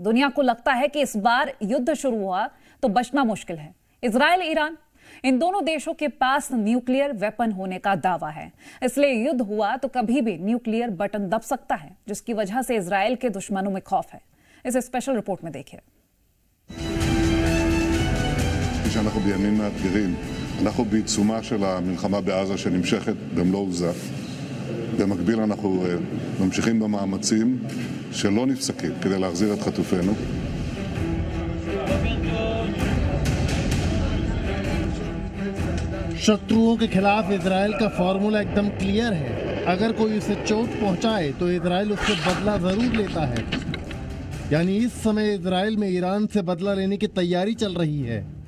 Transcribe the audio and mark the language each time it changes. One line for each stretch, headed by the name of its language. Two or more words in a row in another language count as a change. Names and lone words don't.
Hindi: दुनिया को लगता है कि इस बार युद्ध शुरू हुआ तो बचना मुश्किल है। इजराइल ईरान, इन दोनों देशों के पास
English: nuclear weapon
Hindi: होने का दावा है, इसलिए युद्ध हुआ तो कभी भी
English: nuclear button
Hindi: दब सकता है, जिसकी वजह से इजराइल के दुश्मनों में खौफ है। इस
English: special report
Hindi: में देखिए।
Hebrew: אנחנו בעיצומה של המלחמה בעזה שנמשכת במלוא עוזה. במקביל אנחנו ממשיכים במאמצים שלא נפסקים כדי להחזיר את חטופינו.
Hindi: शत्रुओं के खिलाफ इजराइल का फॉर्मूला एकदम क्लियर है। अगर कोई उसे चोट पहुंचाए तो इजराइल उससे बदला जरूर लेता है। यानी इस समय इजराइल में ईरान से बदला लेने की तैयारी चल रही है।